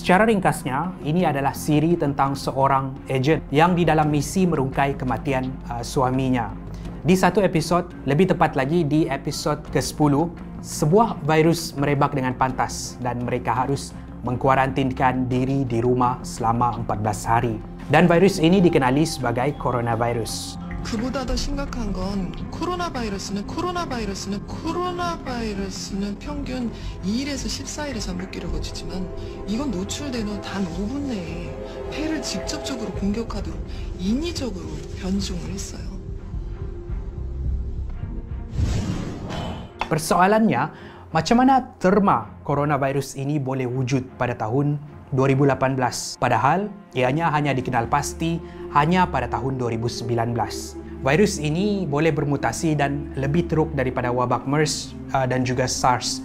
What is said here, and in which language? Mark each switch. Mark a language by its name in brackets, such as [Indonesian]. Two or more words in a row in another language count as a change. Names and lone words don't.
[Malay] Secara ringkasnya, ini adalah siri tentang seorang ejen yang di dalam misi merungkai kematian suaminya. Di satu episod, lebih tepat lagi di episod ke-10, sebuah virus merebak dengan pantas dan mereka harus mengkuarantinkan diri di rumah selama 14 hari. Dan virus ini dikenali sebagai coronavirus. [Korean] 그보다 더 심각한 건 코로나바이러스는 평균 2일에서 14일의 잠복기를 거치지만 이건 노출된 후 단 5분 내에 폐를 직접적으로 공격하도록 인위적으로 변종을 했어요. [Malay] Persoalannya, macam mana terma coronavirus ini boleh wujud pada tahun 2018, padahal ianya hanya dikenal pasti hanya pada tahun 2019. Virus ini boleh bermutasi dan lebih teruk daripada wabak MERS dan juga SARS.